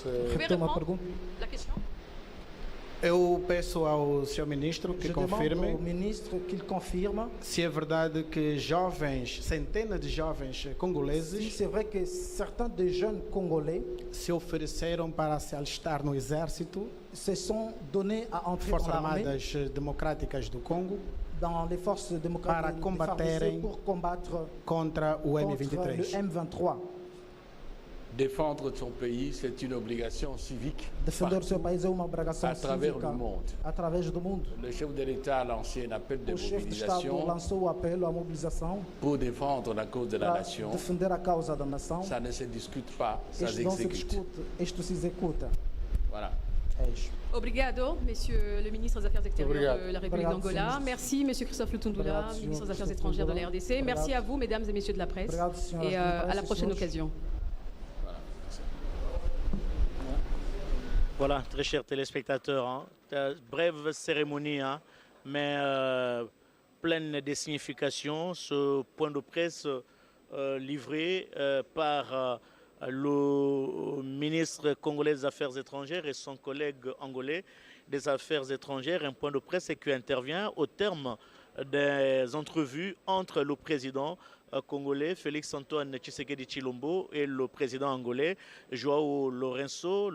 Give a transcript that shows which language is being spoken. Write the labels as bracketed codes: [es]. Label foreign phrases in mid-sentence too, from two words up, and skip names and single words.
[fr] Vous pouvez [pt] Repete uma [fr] répondre [pt] pergunta. [fr] la question? [pt] Eu peço ao senhor ministro que [fr] Je demande au [pt] confirme [fr] ministre qu'il confirme [pt] se é verdade que jovens, centenas de jovens [fr] si [pt] congoleses [fr] c'est vrai que certains des jeunes Congolais [pt] se ofereceram para se alistar no exército, [fr] se sont donnés à entrer dans [pt] Forças [fr] l'armée, [pt] Armadas Democráticas do Congo, [fr] dans les forces [pt] Para [fr] démocratiques des [pt] combaterem [fr] FARDC pour combattre [pt] contra o [fr] contre le M23. [pt] M23. [fr] Défendre son pays, c'est une obligation civique [pt] Defender o seu [fr] partout, [pt] país é uma obrigação [fr] à travers [pt] cívica [fr] le monde. [pt] através do mundo. [fr] Le chef de l'État a lancé un appel de [pt] O chefe de Estado [fr] mobilisation [pt] lançou o apelo à mobilisation [fr] pour défendre la cause de la [pt] para [fr] nation. [pt] defender a causa da nação. [fr] Ça ne se discute pas, ça [pt] Isto não se [fr] s'exécute. [pt] discute, isto se executa. [fr] Voilà. [pt] É isto. Obrigado, [fr] Monsieur le ministre des Affaires extérieures [pt] Obrigado. [fr] de la République [pt] Obrigado, [fr] d'Angola. [pt] senhor. [fr] Merci, Monsieur Christophe Lutundula, [pt] Obrigado, [fr] ministre des [pt] senhor [fr] Affaires étrangères de la [pt] Lutundula. [fr] RDC. Merci [pt] Obrigado. [fr] à vous, mesdames et messieurs de la presse. [pt] Obrigado, senhoras [fr] Et [pt] da [fr] à la [pt] presse, [fr] prochaine [pt] senhores. [fr] occasion. Voilà, très chers téléspectateurs, hein, brève cérémonie, hein, mais pleine de signification. Ce point de presse livré par le ministre congolais des Affaires étrangères et son collègue angolais des Affaires étrangères, un point de presse qui intervient au terme des entrevues entre le président congolais Félix Antoine Tshisekedi Tshilombo et le président angolais Joao Lourenço.